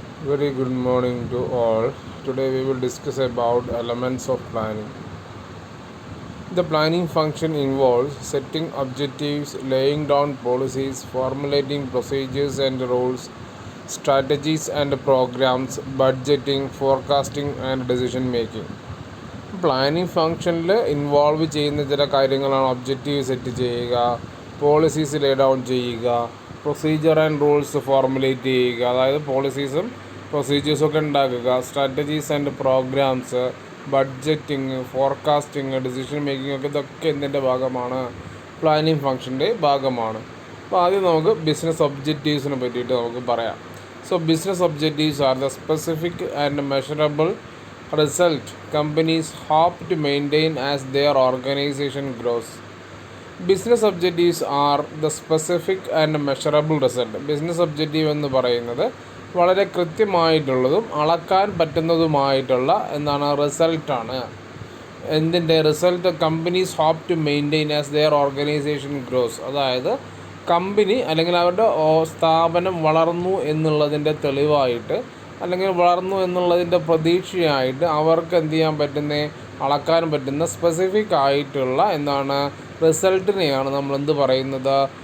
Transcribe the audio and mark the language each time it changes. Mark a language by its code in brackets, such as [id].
[en] Very good morning to all. Today we will discuss about elements of planning. The planning function involves setting objectives, laying down policies, formulating procedures and rules, strategies and programs, budgeting, forecasting and decision making. [ml] Planning ഫങ്ഷനിൽ involve ചെയ്യുന്ന ചില കാര്യങ്ങളാണ് objective set ചെയ്യുക, policies ലേ down ചെയ്യുക, procedure and rules formulate ചെയ്യുക, അതായത് പോളിസീസും പ്രൊസീജിയേഴ്സൊക്കെ ഉണ്ടാക്കുക, strategies and programmes, budgeting, forecasting, decision making ഒക്കെ ഇതൊക്കെ എന്തിൻ്റെ ഭാഗമാണ്? പ്ലാനിങ് ഫങ്ഷൻ്റെ ഭാഗമാണ്. അപ്പോൾ ആദ്യം നമുക്ക് ബിസിനസ് ഒബ്ജക്റ്റീവ്സിനെ പറ്റിയിട്ട് നമുക്ക് പറയാം. [en] So business objectives are the specific and measurable result companies hope to maintain as their organization grows. Business objectives are the specific and measurable result. [ml] Business objective എന്ന് പറയുന്നത് വളരെ കൃത്യമായിട്ടുള്ളതും അളക്കാൻ പറ്റുന്നതുമായിട്ടുള്ള എന്താണ് റിസൾട്ടാണ്. എന്തിൻ്റെ result? [en] Companies hope to maintain as their organization grows. [ml] അതായത് company അല്ലെങ്കിൽ അവരുടെ സ്ഥാപനം വളർന്നു എന്നുള്ളതിൻ്റെ തെളിവായിട്ട് അല്ലെങ്കിൽ വളർന്നു എന്നുള്ളതിൻ്റെ പ്രതീക്ഷയായിട്ട് അവർക്ക് എന്ത് ചെയ്യാൻ പറ്റുന്നത്, അളക്കാൻ പറ്റുന്ന സ്പെസിഫിക് ആയിട്ടുള്ള എന്താണ് റിസൾട്ടിനെയാണ് നമ്മൾ എന്ത് പറയുന്നത്?